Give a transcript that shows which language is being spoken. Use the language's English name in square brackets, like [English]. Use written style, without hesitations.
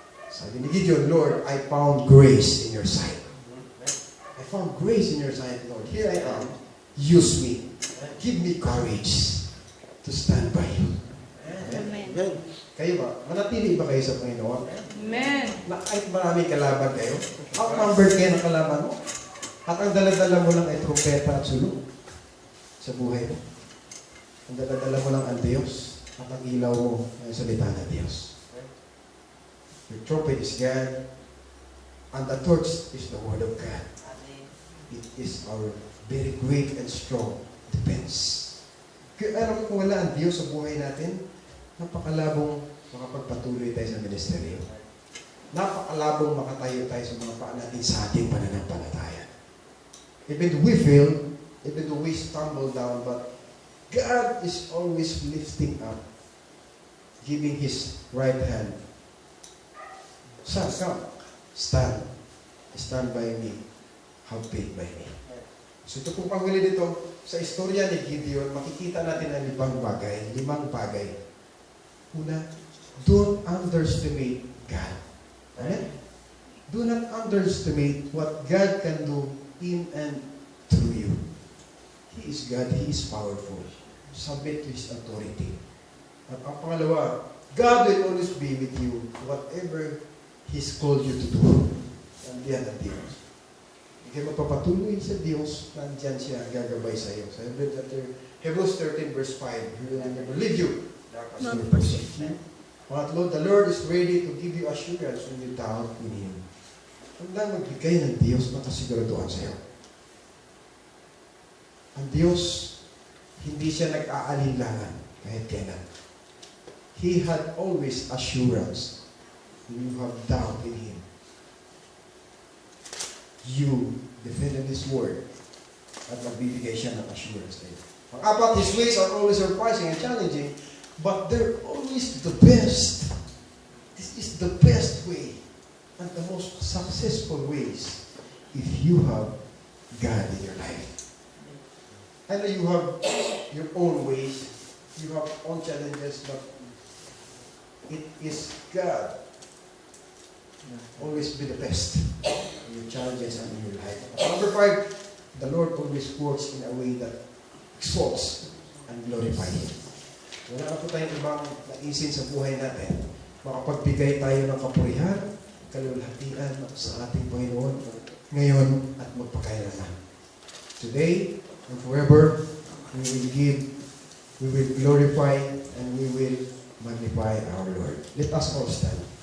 [Filipino] Sabi ni Gideon, [English] Lord, I found grace in your sight. I found grace in your sight, Lord. Here I am. Use me. Give me courage to stand by you. [Filipino] Amen. Kayo ba? Manatili ba kayo sa Panginoon? Amen. Na kahit maraming kalaban kayo, outnumbered kayo ng kalaban mo, at ang daladala mo lang ay trumpeta at sulong sa buhay mo. Ang daladala mo lang ang Diyos at ang ilaw mo ay salita ng Diyos. [English] Your trumpet is God, and the torch is the Word of God. It is our very great and strong defense. [Filipino] Kaya alam kung wala ang Diyos sa buhay natin, napakalabong makapagpatuloy tayo sa ministeryo. Napakalabong makatayo tayo sa mga paa natin sa ating pananampalataya. [English] Even though we fail, even though we stumble down, but God is always lifting up, giving His right hand. Son, come, stand by me, have faith by me. [Filipino] So ito pong panghuli dito, sa istorya ni Gideon, makikita natin ang limang bagay. [English] Una, don't underestimate God. Amen? Do not underestimate what God can do in and through you. He is God. He is powerful. Submit to His authority. [Filipino] At ang pangalawa, [English] God will always be with you whatever He's called you to do. [Filipino] Nandiyan ang Diyos. Hindi kayo magpapatuloy sa Diyos, nandiyan siya, gagabay sa iyo. [English] Sa Hebrews 13 verse 5, He will never leave you. Not forsake you. Pangatlo, the Lord is ready to give you assurance when you doubt in Him. [Filipino] Handa magbigay ng Diyos ng kasiguraduhan sa iyo. Ang Diyos, hindi siya nag-aalinlangan kahit kailan. [English] He had always assurance when you have doubt in Him. You defended His word [Filipino] at magbibigay siya ng assurance na ito. [English] Pang-apat, His ways are always surprising and challenging, but they're always the best. This is the best way and the most successful ways if you have God in your life. I know you have your own ways, you have own challenges, but it is God. Always be the best in your challenges and in your life. Number 5, the Lord always works in a way that exalts and glorifies Him. [Filipino] Wala na po tayong ibang naisin sa buhay natin. Makapagbigay tayo ng kapurihan, kalulhatian sa ating Panginoon ngayon at magpakailanman. [English] Today and forever, we will glorify and we will magnify our Lord. Let us all stand.